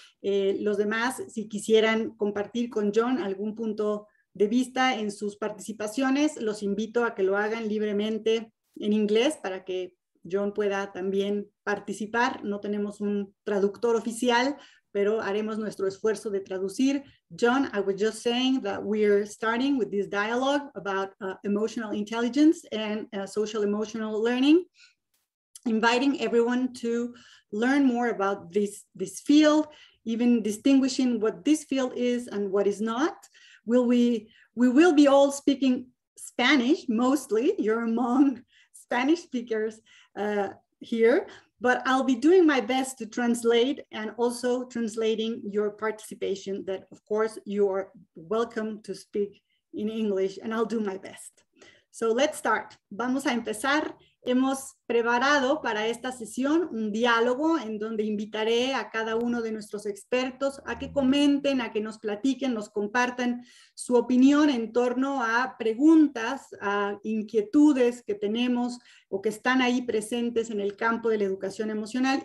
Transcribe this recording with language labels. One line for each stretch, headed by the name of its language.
Spanish: Los demás, si quisieran compartir con John algún punto de vista en sus participaciones, los invito a que lo hagan libremente en inglés para que John pueda también participar. No tenemos un traductor oficial, pero haremos nuestro esfuerzo de traducir.
English: John, I was just saying that we're starting with this dialogue about emotional intelligence and social emotional learning, inviting everyone to learn more about this field, even distinguishing what this field is and what is not. We will be all speaking Spanish, mostly. You're among Spanish speakers here, but I'll be doing my best to translate and also translating your participation that, of course, you are welcome to speak in English, and I'll do my best. So let's start.
Spanish: Vamos a empezar. Hemos preparado para esta sesión un diálogo en donde invitaré a cada uno de nuestros expertos a que comenten, a que nos platiquen, nos compartan su opinión en torno a preguntas, a inquietudes que tenemos o que están ahí presentes en el campo de la educación emocional.